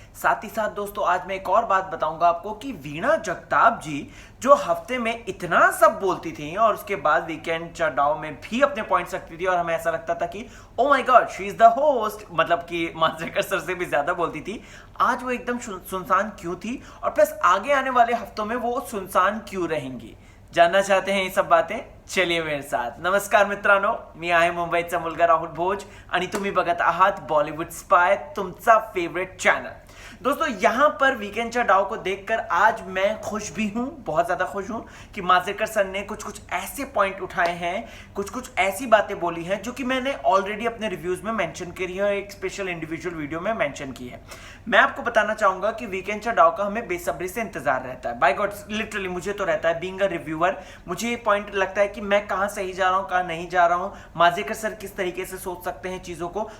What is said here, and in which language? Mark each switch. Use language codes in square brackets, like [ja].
[hi] साथ ही साथ दोस्तों आज मैं एक और बात बताऊंगा आपको कि वीणा जगताप जी जो हफ्ते में इतना सब बोलती थी और उसके बाद वीकेंड चढ़ाव में भी अपने पॉइंट्स रखती थी और हमें ऐसा लगता था कि [en] oh my God she is the host, [hi] मतलब कि मांजरेकर सर से भी ज्यादा बोलती थी। आज वो एकदम सुनसान क्यों थी और प्लस आगे आने वाले हफ्तों में वो सुनसान क्यों रहेंगी? जानना चाहते हैं ये सब बातें? चलिए मेरे साथ। [mr] नमस्कार मित्रांनो, मी आहे मुंबईचा मुलगा राहुल भोज आणि तुम्ही बघत आहात बॉलिवूड स्पाय, तुमचा फेवरेट चॅनल। [hi] दोस्तों यहाँ पर वीकेंडच्या डाव को देखकर आज मैं खुश भी हूँ, बहुत ज्यादा खुश हूँ कि मांजरेकर सर ने कुछ कुछ ऐसे पॉइंट उठाए हैं, कुछ कुछ ऐसी बातें बोली हैं जो कि मैंने ऑलरेडी अपने रिव्यूज में मेंशन करी है और एक स्पेशल इंडिविजुअल वीडियो में मेंशन की है। मैं आपको बताना चाहूंगा कि वीकेंडच्या डाव का हमें बेसब्री से इंतजार रहता है। [en] by God literally [hi] मुझे तो रहता है, [en] being a reviewer [hi] मुझे ये पॉइंट लगता है कि मैं कहाँ सही जा रहा हूँ, कहाँ नहीं जा रहा हूँ, मांजरेकर सर किस तरीके से सोच सकते हैं चीजों को।